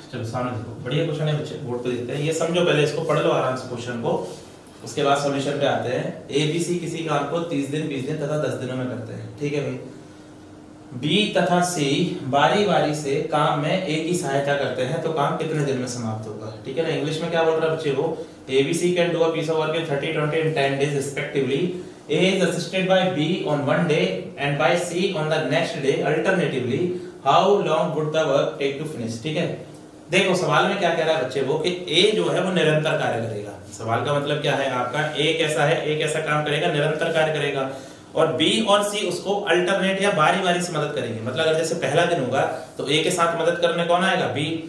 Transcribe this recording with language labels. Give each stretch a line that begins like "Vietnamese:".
Hindi: चलो सामने देखो, बढ़िया क्वेश्चन है बच्चे, बोर्ड पे देखते हैं। ये समझो पहले, इसको पढ़ लो आराम से क्वेश्चन को, उसके बाद सॉल्यूशन पे आते हैं। ABC किसी काम को 30 दिन 20 दिन तथा 10 दिनों में करते हैं, ठीक है भाई। B तथा C बारी बारी से काम में A की सहायता करते हैं, तो काम कितने दिन में समाप्त होगा, ठीक है ना। इंग्लिश में क्या बोल रहा है बच्चे, वो
English: ABC can do a piece of work in 30, 20 and 10 days respectively. A is assisted by B on one day and by C on the next day alternatively. How long would the work take to finish?
Hindi: ठीक है, देखो सवाल में क्या कह रहा है बच्चे वो, कि A जो है वो निरंतर कार्य करेगा। सवाल का मतलब क्या है आपका, A कैसा है, A कैसा काम करेगा, निरंतर कार्य करेगा, और B और C उसको अल्टरनेट या बारी बारी से मदद करेंगे। मतलब अगर जैसे पहला दिन होगा तो A के साथ मदद करने कौन आएगा, B।